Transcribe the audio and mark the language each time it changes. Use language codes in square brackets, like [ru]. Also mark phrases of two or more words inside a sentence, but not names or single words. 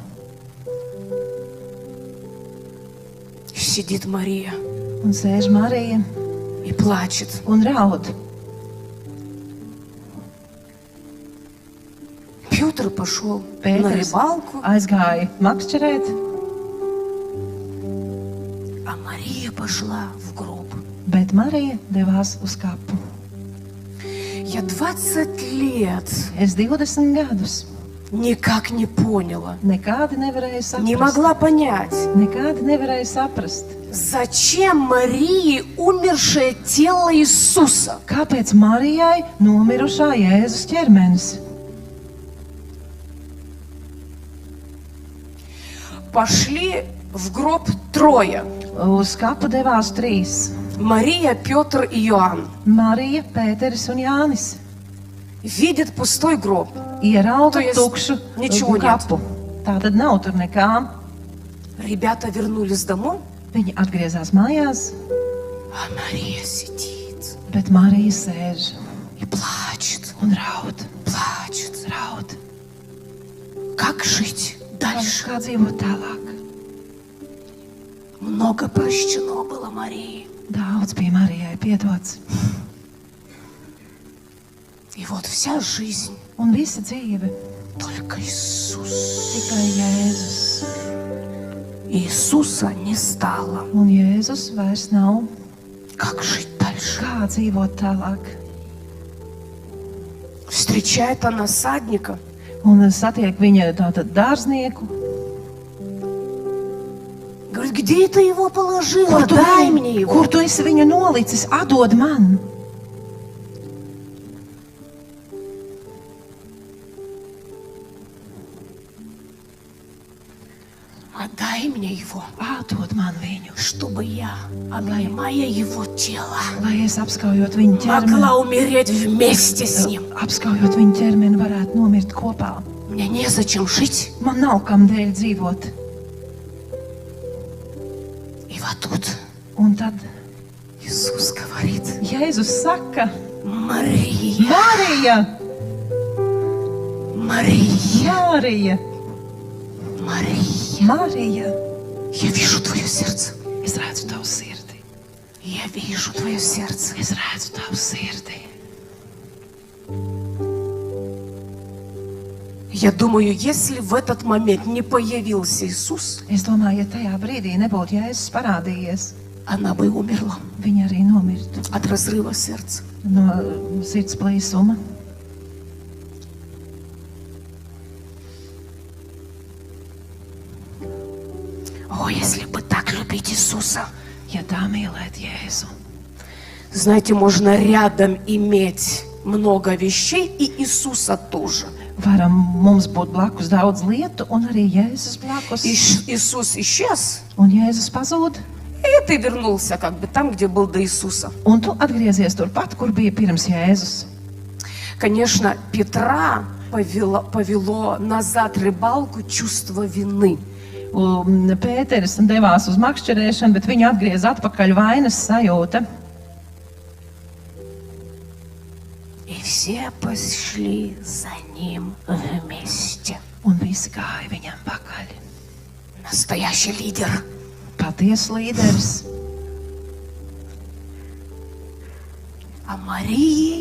[ru] Сидит Мария [lv] Un sēž Marija [ru] и плачет. [lv] un raud. [ru] Петр пошел на [lv] Pēters [ru] рыбалку, [lv] aizgāja makšķerēt, [ru] а Мария пошла в гроб. [lv] bet Marija devās uz kapu. [ru] Я 20 лет [lv] Es 20 gadus [ru] никак не поняла, [lv] nekādi nevarēju [ru] не [lv] saprast. [ru] могла понять, [lv] Nekādi nevarēju saprast, [ru] зачем Марии умершее тело Иисуса [lv] kāpēc Marijai nomirušā Jēzus ķermenis. [ru] пошли в гроб трое. [lv] Uz kapu devās 3. [ru] Мария, Петр и Иоанн. [lv] Marija, Pēteris un Jānis. [ru] Видят пустой гроб. [lv] Ierauga To jest tukšu ničего kapu. Tā tad nav tur nekā. [ru] Ребята вернулись домой, [lv] Viņi atgriezās mājās, [ru] а Мария сидит [lv] bet Marija sēž [ru] и плачет, [lv] un raud. [ru] плачет. [lv] Raud. [ru] Как жить дальше? [lv] Kā dzīvot tālāk? [ru] Много прощено было Марии. [lv] Daudz bija Marijai piedots. [ru] И вот вся жизнь [lv] Un visa dzīve [ru] только Иисус. [lv] tikai Jēzus. [ru] Иисуса не стало. [lv] Un Jēzus vairs nav. [ru] Как жить дальше? [lv] Kā dzīvot tālāk? [ru] Встречает она садника. [lv] Un satiek viņa tātad dārznieku. [ru] Говорит, где ты его положила? [lv] Kur tu, [ru] Дай мне его. [lv] kur tu esi viņu nolicis? Atdod man! [ru] Отдай мне его, [lv] Atdod man viņu! [ru] чтобы я, обнимая его тело, [lv] Lai es apskaujot viņu ķermeni, [ru] могла умереть вместе с ним. [lv] apskaujot viņu ķermeni, varētu nomirt kopā. [ru] Мне незачем жить. [lv] Man nav kam dēļ dzīvot. [ru] тут [lv] Un tad [ru] Иисус говорит: [lv] Jēzus saka, [ru] Мария, [lv] Marija, [ru] Мария, [lv] Marija, [ru] Мария, [lv] Marija, [ru] я вижу твое сердце. [lv] es redzu tavu sirdi. [ru] Я вижу твое сердце. [lv] Es redzu tavu sirdi. [ru] Я думаю, если в этот момент не появился Иисус, [lv] Es domāju, ja tajā brīdī nebūtu Jēzus parādījies, [ru] она бы умерла [lv] viņa arī nomirtu [ru] от разрыва сердца. [lv] no sirds plīsuma. [ru] О, если бы так любить Иисуса. [lv] Ja tā mīlēt Jēzu, [ru] Знаете, можно рядом иметь много вещей и Иисуса тоже. [lv] mums būt blakus daudz lietu, un arī Jēzus blakus. [ru] Иисус исчез, [lv] Un Jēzus pazūd, [ru] и ты вернулся как бы там, где был до Иисуса. [lv] un tu atgriezies turpat, kur bija pirms Jēzus. [ru] Конечно, Петра повело назад рыбалку чувство вины. [lv] Un Pēteris devās uz makšķerēšanu, bet viņu atgriez atpakaļ vainas sajūta. [ru] И все пошли за ним вместе. [lv] Un visi gāja viņam pakaļ. [ru] Настоящий лидер. [lv] Patiesa līderis. [ru] А Марии